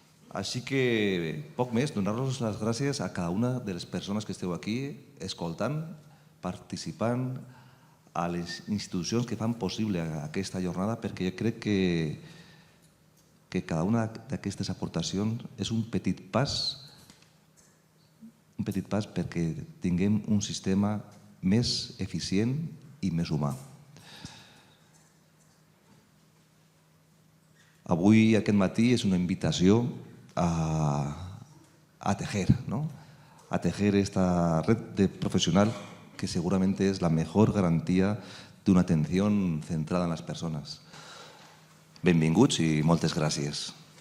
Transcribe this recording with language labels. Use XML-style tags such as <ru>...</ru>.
<ca>Així que, poc més, donar-vos les gràcies a cada una de les persones que esteu aquí, escoltant, participant, a les institucions que fan possible aquesta jornada, perquè jo crec que cada una d'aquestes aportacions és un petit pas perquè tinguem un sistema més eficient i més humà. Avui, aquest matí, és una invitació a</ca> <es>tejer, a tejer esta red de profesional que seguramente es la mejor garantía de una atención centrada en las personas.</es> <ca>Benvinguts i moltes gràcies.</ca>